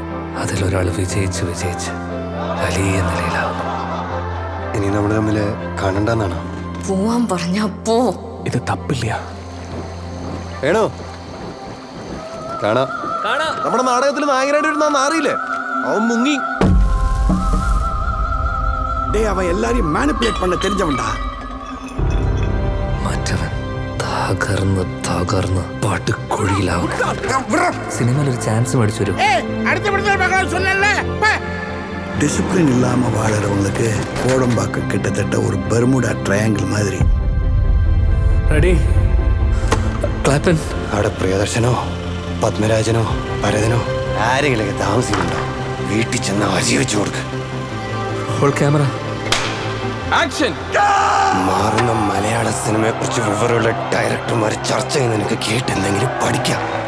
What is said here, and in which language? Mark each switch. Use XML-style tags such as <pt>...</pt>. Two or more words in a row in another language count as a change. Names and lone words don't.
<ml>അതിലൊരാൾ വിജയിച്ച് വലിയ നിലയിലാവുന്നു. ഇനി നമ്മൾ തമ്മിൽ കാണണ്ടെന്നാണോ? പോവാൻ പറഞ്ഞാ പോ. ഇത് തപ്പില്ല. വേണോ? കാണാം. നമ്മുടെ നാടകത്തിൽ നായകനായിട്ട് വരുന്ന നാറിയില്ലേ, അവൻ മുങ്ങി.</ml> <ta>அவன் எல்லாரையும் மேனிபுலேட் பண்ண தெரிஞ்சவன்டா.</ta> <ml>മറ്റവൻ തകർന്ന് പാട്ടുകൊഴിയിലാവും. സിനിമയിൽ ഒരു ചാൻസ് മേടിച്ചു വരും.</ml> <ta>டிசிப்ளின் இல்லாம வாழறவங்களுக்கு கோடம்பாக்கம் கிட்டத்தட்ட ஒரு பெர்முடா ட்ரையாங்கிள் மாதிரி.</ta> <ml>റെഡി ക്ലാപ്പൻ. അവിടെ പ്രിയദർശനോ പത്മരാജനോ ഭരതനോ ആരെങ്കിലൊക്കെ താമസിക്കുന്നുണ്ടോ? വീട്ടിൽ ചെന്ന് അരി വെച്ചു കൊടുക്ക്.</ml> <en>hold camera</en> <ml>ആക്ഷൻ. മാറുന്ന മലയാള സിനിമയെ കുറിച്ച് വിവരമുള്ള ഡയറക്ടർമാർ ചർച്ച ചെയ്യുന്ന നിനക്ക് കേട്ട് എന്തെങ്കിലും പഠിക്കാം.</ml>